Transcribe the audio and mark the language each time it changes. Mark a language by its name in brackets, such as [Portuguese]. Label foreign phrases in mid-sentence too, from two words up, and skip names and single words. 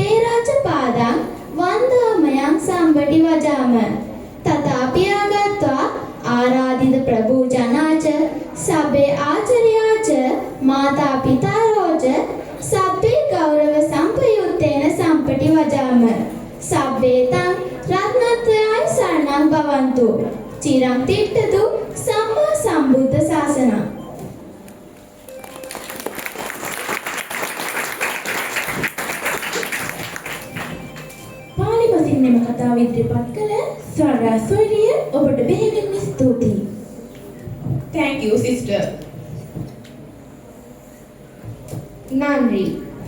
[Pali] राजपादां वन्दामयं सम्पटि वजाम तथापि आगत्वा आराधित प्रभु जनाच सभ्य आचर्याच माता पितारोच सभ्य गौरव संपयुक्तेन सम्पटि वजाम सभ्येतं रत्नत्रयाय शरणं भवन्तु चिरं तिष्ठतु सम्मा सम्बुद्ध शासनम् [Sinhala] මෙම කතාව ඉදිරිපත් කළ ස්වරා සොයලිය ඔබට බෙහෙවින්ම ස්තුතියි. [English] Thank you, sister. [Tamil] Nandri.